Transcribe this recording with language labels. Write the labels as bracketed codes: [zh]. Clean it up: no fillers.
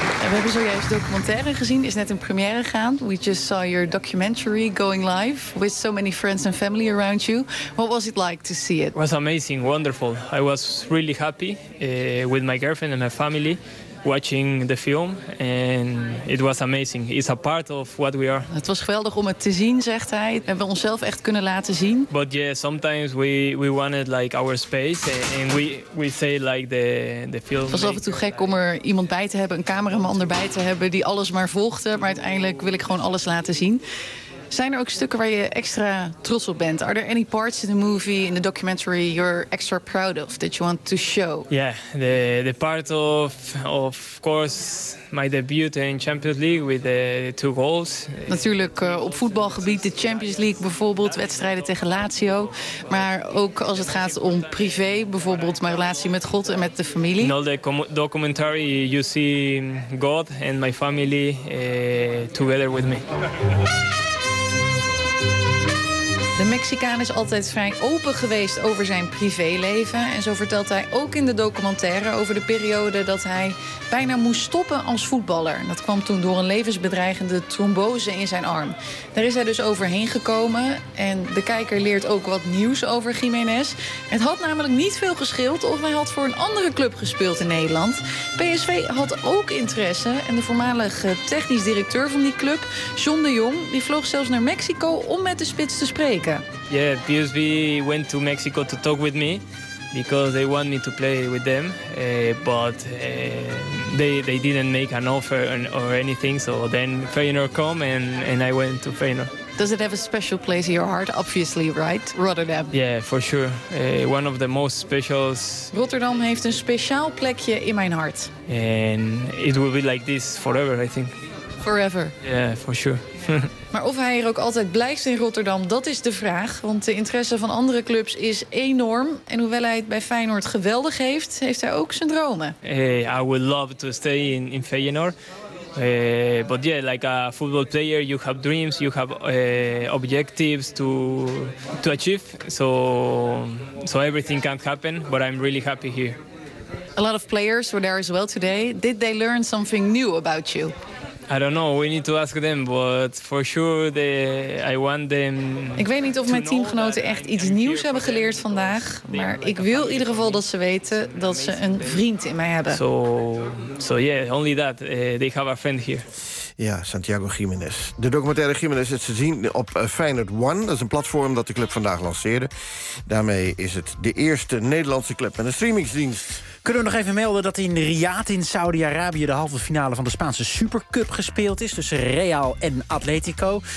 [nl] We hebben zojuist de documentaire gezien, is net in première gegaan. [en] We just saw your documentary going live with so many friends and family around you. What was it like to see it? It was amazing, wonderful. I was really happy with my girlfriend and my family watching the film. And it was amazing. It's a part of what we are. [nl] Het was geweldig om het te zien, zegt hij. We hebben onszelf echt kunnen laten zien. [en] But yeah, sometimes we wanted like our space and we say like the film. [nl] Het was af en toe gek om er iemand bij te hebben, een cameraman erbij te hebben die alles maar volgde. Maar uiteindelijk wil ik gewoon alles laten zien. Zijn er ook stukken waar je extra trots op bent? [en] Are there any parts in the movie, in the documentary, you're extra proud of that you want to show? Yeah, the part of course my debut in Champions League with the 2 goals. [nl] Natuurlijk op voetbalgebied, de Champions League bijvoorbeeld, wedstrijden tegen Lazio. Maar ook als het gaat om privé, bijvoorbeeld mijn relatie met God en met de familie. [en] In all the documentary you see God and my family together with me. [nl] De Mexicaan is altijd vrij open geweest over zijn privéleven. En zo vertelt hij ook in de documentaire over de periode dat hij bijna moest stoppen als voetballer. Dat kwam toen door een levensbedreigende trombose in zijn arm. Daar is hij dus overheen gekomen. En de kijker leert ook wat nieuws over Jiménez. Het had namelijk niet veel gescheeld of hij had voor een andere club gespeeld in Nederland. PSV had ook interesse. En de voormalige technisch directeur van die club, John de Jong, die vloog zelfs naar Mexico om met de spits te spreken. [en] Yeah, PSV went to Mexico to talk with me because they want me to play with them, but they didn't make an offer or anything. So then Feyenoord came and I went to Feyenoord. Does it have a special place in your heart? Obviously, right? Rotterdam. Yeah, for sure. One of the most specials. [nl] Rotterdam heeft een speciaal plekje in mijn hart. [en] And it will be like this forever, I think. Forever. Yeah, for sure. [nl] Maar of hij er ook altijd blijft in Rotterdam, dat is de vraag. Want de interesse van andere clubs is enorm. En hoewel hij het bij Feyenoord geweldig heeft, heeft hij ook zijn dromen. [en] Hey, I would love to stay in Feyenoord. But yeah, like a football player, you have dreams, you have objectives to achieve. So everything can happen, but I'm really happy here. A lot of players were there as well today. Did they learn something new about you? I don't know, we need to ask them, but for sure they, I want them. [nl] Ik weet niet of mijn teamgenoten echt iets nieuws hebben geleerd vandaag, maar ik wil in ieder geval dat ze weten dat ze een vriend in mij hebben. [en] So yeah, only that, they have a friend here. [nl] Ja, Santiago Jiménez. De documentaire Jiménez is te zien op Feyenoord One. Dat is een platform dat de club vandaag lanceerde. Daarmee is het de eerste Nederlandse club met een streamingsdienst. Kunnen we nog even melden dat in Riyad in Saudi-Arabië de halve finale van de Spaanse Supercup gespeeld is tussen Real en Atletico.